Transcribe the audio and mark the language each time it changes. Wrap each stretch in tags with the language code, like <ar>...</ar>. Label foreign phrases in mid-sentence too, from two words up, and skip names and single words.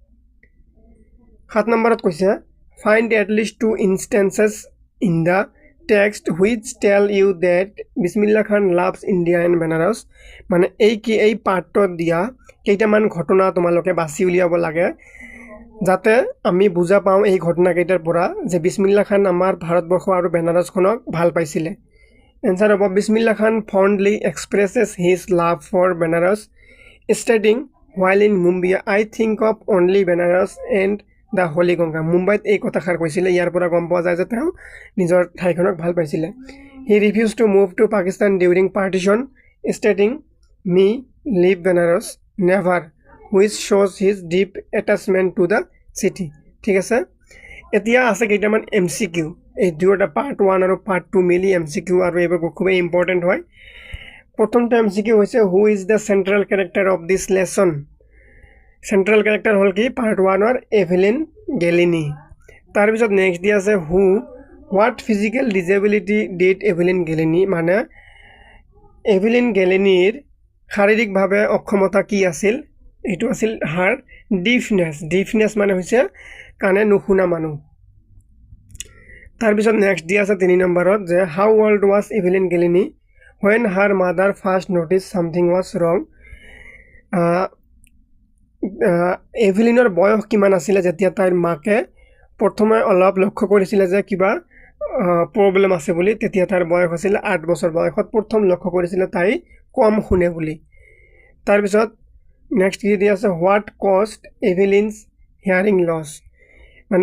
<as>7 নম্বৰত কৈছে</as> <en>find at least 2 instances in the text which tell you that Bismillah Khan loves India and Benares</en> <as>মানে এই পাৰ্টত দিয়া কেইটামান ঘটনা তোমালোকে বাছি উলিয়াব লাগে যাতে আমি বুজা পাওঁ এই ঘটনা কেইটাৰ পৰা যে বিছমিল্লা খান আমাৰ ভাৰতবৰ্ষ আৰু বেনাৰসখনক ভাল পাইছিলে এনসার হ'ব বিছমিল্লা খান</as> <en>fondly expresses his love for Benares stating while in Mumbai I think of only Benares and the Holy Ganga</en> <as>মুম্বাইত এই কথাষাৰ কৈছিলে ইয়াৰ পৰা গম পোৱা যায় যে তেওঁ নিজৰ ঠাইখনক ভাল</as> <en>পাইছিলে he refused to move to Pakistan during partition stating me leave Benares never which shows his deep attachment to the city</en> <as>ঠিক আছে এতিয়া আছে কেইটামান এমসিকিউ এই দুটা পার্ট 1 আৰু পার্ট 2 মিলি এমসিকিউ আৰু এইবোৰ খুব ইম্পৰ্টেন্ট হয় প্ৰথমটো এমসিকিউ হৈছে</as> <en>who is the central character of this lesson central character</en> <as>হল কি পার্ট 1 আর এভেলিন গেলিনি তার পিছত নেক্সট দিয়া আছে</as> <en>who what physical disability did Evelyn Glennie</en> <as>মানে এভেলিন গেলিনির শারীরিকভাৱে অক্ষমতা কি আছিল এটো আছিল</as> <en>her deafness</en> <as>মানে হৈছে কানে নুশুনা মানুহ তার পিছত নেক্সট দিয়া আছে 3 নম্বৰত যে</as> <en>how old was Evelyn Glennie when her mother first noticed something was wrong</en> <as>এভেলিনৰ বয়স কিমান আছিল যেতিয়া তাইৰ মাকে প্ৰথমে অলপ লক্ষ্য কৰিছিল যে কিবা প্ৰবলেম আছে বুলি তেতিয়া তাইৰ বয়স আছিল 8 বছৰ বয়সত প্ৰথম লক্ষ্য কৰিছিল তাই কম শুনে বুলি তাৰ পিছত নেক্সট কি দিয়া আছে</as> <en>what cost Evelyn's hearing loss</en> <as>মানে</as>